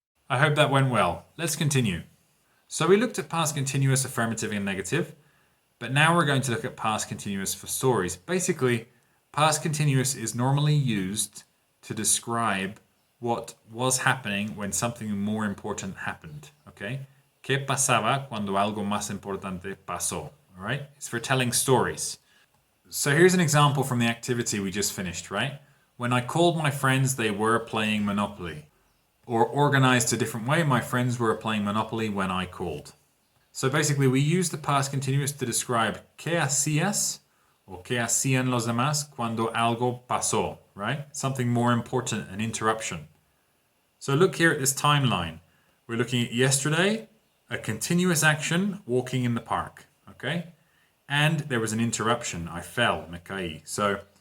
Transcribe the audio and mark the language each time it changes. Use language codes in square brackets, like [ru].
[en] I hope that went well. Let's continue. So we looked at past continuous, affirmative and negative, but now we're going to look at past continuous for stories. Basically, past continuous is normally used to describe what was happening when something more important happened, okay? [es] ¿Qué pasaba cuando algo más importante pasó? [en] All right? It's for telling stories. So here's an example from the activity we just finished, right? When I called my friends, they were playing Monopoly. Or organized a different way, my friends were playing Monopoly when I called. So basically, we use the past continuous to describe [es] ¿qué hacías? O ¿qué hacían los demás cuando algo pasó? [en] Right? Something more important, an interruption. So look here at this timeline. We're looking at yesterday, a continuous action, walking in the park. Okay? And there was an interruption. I fell, [es] me caí. [en] So